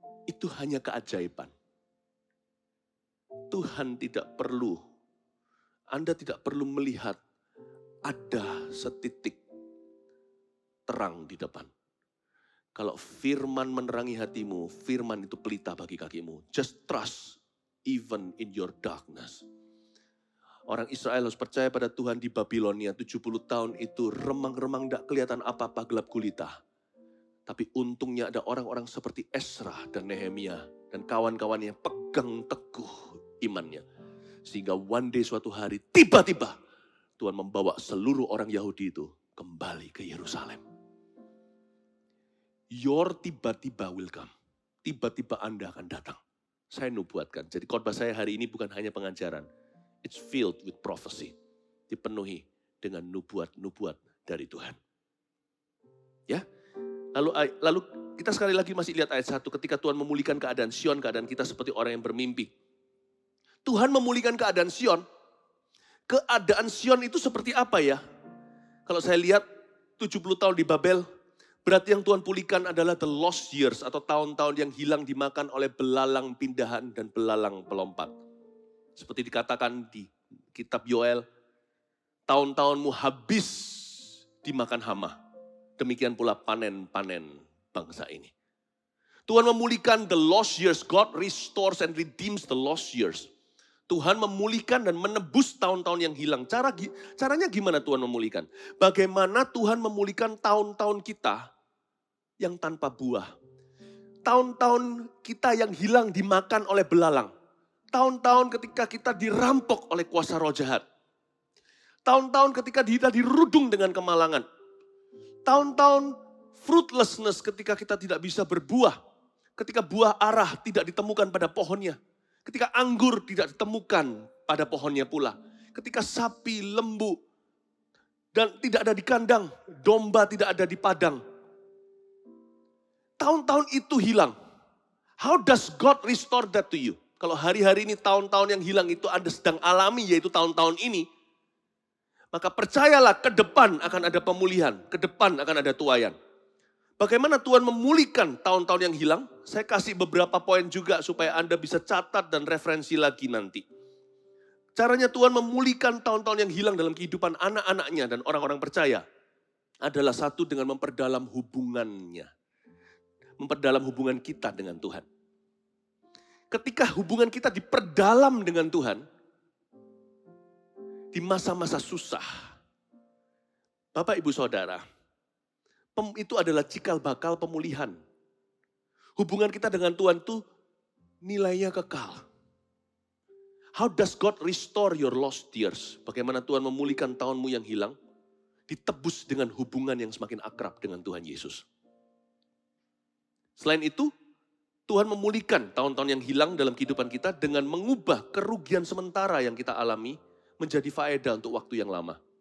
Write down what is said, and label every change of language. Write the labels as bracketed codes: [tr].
[id] Itu hanya keajaiban. Tuhan tidak perlu, Anda tidak perlu melihat ada setitik terang di depan. Kalau firman menerangi hatimu, firman itu pelita bagi kakimu. [en] Just trust even in your darkness. [id] Orang Israel harus percaya pada Tuhan di Babilonia 70 tahun itu remang-remang tidak kelihatan apa-apa gelap gulita. Tapi untungnya ada orang-orang seperti Esra dan Nehemia dan kawan-kawannya pegang teguh imannya. Sehingga [en] one day [id] suatu hari tiba-tiba Tuhan membawa seluruh orang Yahudi itu kembali ke Yerusalem. [en] Your tiba-tiba will come. [id] Tiba-tiba Anda akan datang. Saya nubuatkan. Jadi khotbah saya hari ini bukan hanya pengajaran. [en] It's filled with prophecy. [id] Dipenuhi dengan nubuat-nubuat dari Tuhan. Ya. Lalu kita sekali lagi masih lihat ayat 1. Ketika Tuhan memulihkan keadaan Sion, keadaan kita seperti orang yang bermimpi. Tuhan memulihkan keadaan Sion. Keadaan Sion itu seperti apa ya? Kalau saya lihat 70 tahun di Babel, berarti yang Tuhan pulihkan adalah [en] the lost years [id] atau tahun-tahun yang hilang dimakan oleh belalang pindahan dan belalang pelompat. Seperti dikatakan di kitab Yoel, tahun-tahunmu habis dimakan hama. Demikian pula panen-panen bangsa ini. Tuhan memulihkan [en] the lost years. God restores and redeems the lost years. [id] Tuhan memulihkan dan menebus tahun-tahun yang hilang. Caranya gimana Tuhan memulihkan? Bagaimana Tuhan memulihkan tahun-tahun kita yang tanpa buah. Tahun-tahun kita yang hilang dimakan oleh belalang. Tahun-tahun ketika kita dirampok oleh kuasa roh jahat. Tahun-tahun ketika kita dirudung dengan kemalangan. Tahun-tahun fruitlessness ketika kita tidak bisa berbuah. Ketika buah arah tidak ditemukan pada pohonnya. Ketika anggur tidak ditemukan pada pohonnya pula. Ketika sapi, lembu, dan tidak ada di kandang. Domba tidak ada di padang. Tahun-tahun itu hilang. [en] How does God restore that to you? [id] Kalau hari-hari ini tahun-tahun yang hilang itu Anda sedang alami, yaitu tahun-tahun ini. Maka percayalah ke depan akan ada pemulihan. Ke depan akan ada tuaian. Bagaimana Tuhan memulihkan tahun-tahun yang hilang? Saya kasih beberapa poin juga supaya Anda bisa catat dan referensi lagi nanti. Caranya Tuhan memulihkan tahun-tahun yang hilang dalam kehidupan anak-anaknya dan orang-orang percaya. Adalah satu dengan memperdalam hubungannya. Memperdalam hubungan kita dengan Tuhan. Ketika hubungan kita diperdalam dengan Tuhan, di masa-masa susah, Bapak Ibu Saudara, itu adalah cikal bakal pemulihan. Hubungan kita dengan Tuhan itu nilainya kekal. [en] How does God restore your lost years? [id] Bagaimana Tuhan memulihkan tahunmu yang hilang? Ditebus dengan hubungan yang semakin akrab dengan Tuhan Yesus. Selain itu, Tuhan memulihkan tahun-tahun yang hilang dalam kehidupan kita dengan mengubah kerugian sementara yang kita alami menjadi faedah untuk waktu yang lama.